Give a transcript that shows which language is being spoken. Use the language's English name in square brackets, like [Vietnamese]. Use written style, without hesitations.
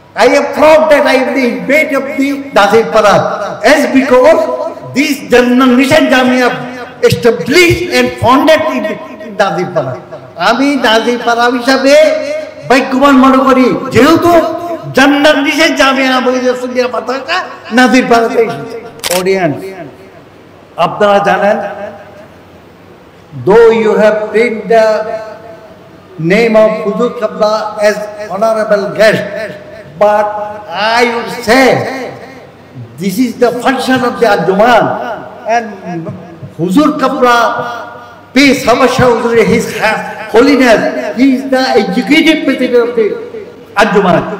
[English] I am proud that I am the inmate of the Nazirpara, as because this Mission Jamia established and founded in Nazirpara. [Bangla] আমি নাজিরপাড়া হিসাবে ভাগ্যবান মনে করি, যেহেতু জান্নাত নিশে জামিয়া মুফিদুল্লাহ মাদ্রাসা নাজিরপাড়াতে এসেছে। অডিয়েন্স, আপনারা জানেন, [English] though you have taken the name of Huzur Qibla as honorable guest, but I would say this is the function of the Anjuman, and Huzur Qibla peace, Habasha Huzur, His Holiness, he is the executive president of the Anjuman.